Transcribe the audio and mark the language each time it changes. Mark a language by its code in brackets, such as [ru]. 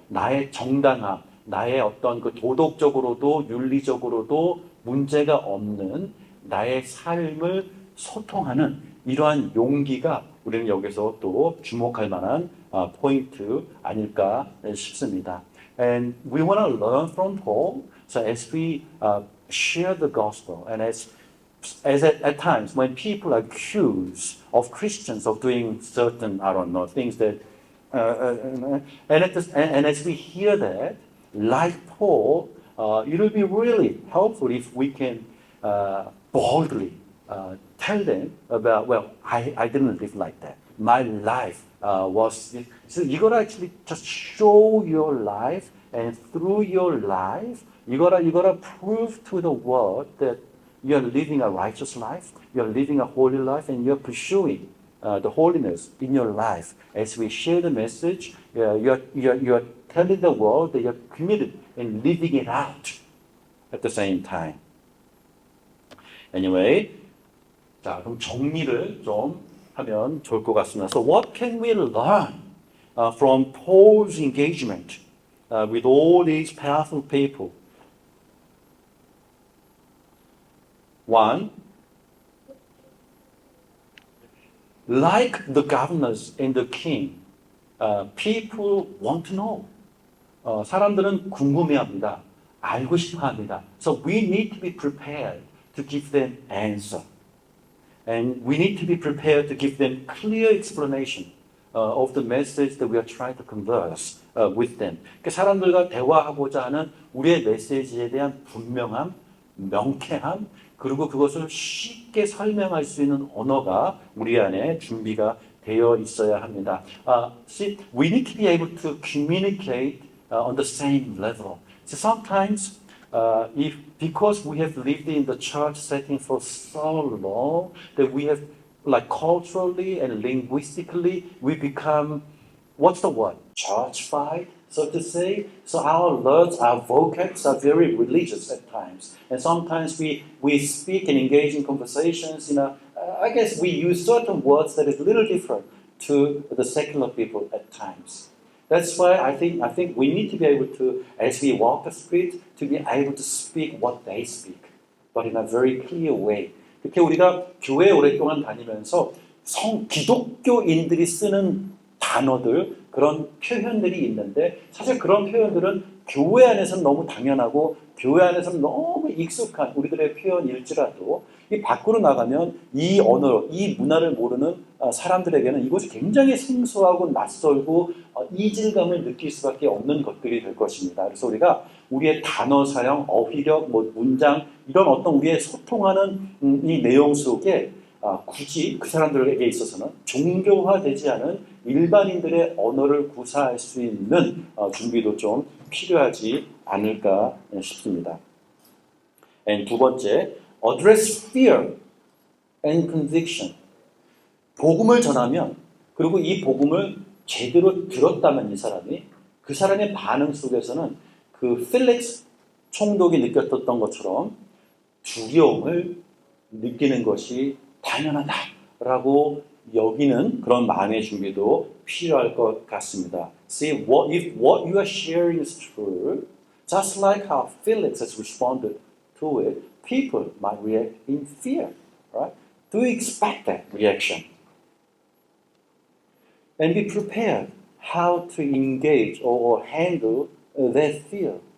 [ko] 나의 정당함, 나의 어떤 그 도덕적으로도 윤리적으로도 문제가 없는 나의 삶을 소통하는 이러한 용기가 우리는 여기서 또 주목할 만한 포인트 아닐까 싶습니다. [en] And we want to learn from Paul. So as we share the gospel and as at times when people accuse of Christians of doing certain, I don't know, things that, and as we hear that, like Paul, it will be really helpful if we can boldly tell them about, well, I didn't live like that. My life was, so you gotta actually just show your life, and through your life, you gotta prove to the world that you're living a righteous life, you're living a holy life, and you're pursuing the holiness in your life. As we share the message, you're telling the world that you're committed in living it out at the same time. Anyway, [ko] 자, 그럼 정리를 좀 하면 좋을 것 같습니다. [en] So what can we learn from Paul's engagement with all these powerful people? One, like the governors and the king, people want to know. [ko] 사람들은 궁금해합니다. 알고 싶어합니다. [en] So we need to be prepared to give them answer. And we need to be prepared to give them clear explanation of the message that we are trying to converse with them. [ko] 그러니까 사람들과 대화하고자 하는 우리의 메시지에 대한 분명함, 명쾌함, 그리고 그것을 쉽게 설명할 수 있는 언어가 우리 안에 준비가 되어 있어야 합니다. [en] See, we need to be able to communicate on the same level. So sometimes, because we have lived in the church setting for so long, that we have, like culturally and linguistically, we become, what's the word? Churchified? so to say. So our words, our vocabs are very religious at times. And sometimes we speak and engage in conversations, I guess we use certain words that is a little different to the secular people at times. That's why I think we need to be able to, as we walk the street, to be able to speak what they speak, but in a very clear way. [ko] 그렇게 우리가 교회 오랫동안 다니면서 기독교인들이 쓰는 단어들, 그런 표현들이 있는데 사실 그런 표현들은 교회 안에서는 너무 당연하고 교회 안에서는 너무 익숙한 우리들의 표현일지라도 이 밖으로 나가면 이 언어, 이 문화를 모르는 사람들에게는 이것이 굉장히 생소하고 낯설고 이질감을 느낄 수밖에 없는 것들이 될 것입니다. 그래서 우리가 우리의 단어 사용, 어휘력, 문장 이런 어떤 우리의 소통하는 이 내용 속에 굳이 그 사람들에게 있어서는 종교화되지 않은 일반인들의 언어를 구사할 수 있는 준비도 좀 필요하지 않을까 싶습니다. 두 번째, [en] address fear and conviction. [ko] 복음을 전하면 그리고 이 복음을 제대로 들었다면 그 사람의 반응 속에서는 그 필릭스 총독이 느꼈던 것처럼 두려움을 느끼는 것이 당연하다라고 여기는 그런 마음의 준비도 필요할 것 같습니다. See, if what you are sharing is true, just like how Felix has responded to it, people might react in fear, right? Do you expect that reaction? And be prepared how to engage or handle that fear.